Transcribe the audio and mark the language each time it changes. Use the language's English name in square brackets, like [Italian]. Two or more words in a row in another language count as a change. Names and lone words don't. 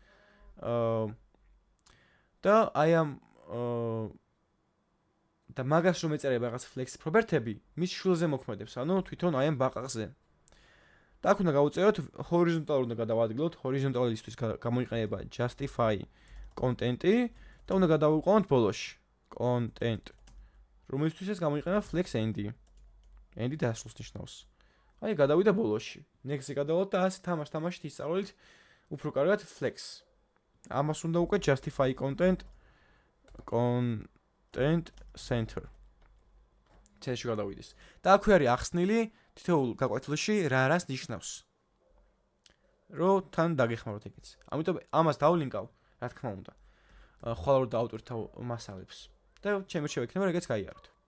[Georgian] და აი ამ და მაგას რომ ეწერება რაღაც [English] Flex property-ები, [Georgian] მის შულზე მოქმედებს, ანუ თვითონ აი ამ ბაყაყზე. და აქ უნდა გავუწეროთ ჰორიზონტალურად უნდა გადავადგილოთ, ჰორიზონტალისთვის გამოიყენება [English] justify content-ი [Georgian] და უნდა გადავიყვანოთ ბოლოში. content. რომელთვისაც გამოიყენება [English] Flex end-ი. [Georgian] end-ი დასრულს ნიშნავს. აი გადავიდა ბოლოში. next-ზე გადავალთ და ასე თამაშით ისწავლით უფრო კარგად Flex. ამას უნდა უკვე [English] justify content center. [Georgian] წეში გადავიდეს. და აქვე არის ახსნილი თითოეულ გაკვეთილში რას ნიშნავს. რომ თან დაგეხმაროთ ეგეც. ამიტომ ამას დავლინკავ, რა თქმა უნდა. ხვალ რო დავტვირთავ მასალებს. და ჩემი რჩევა იქნება ეგეც გაიაროთ.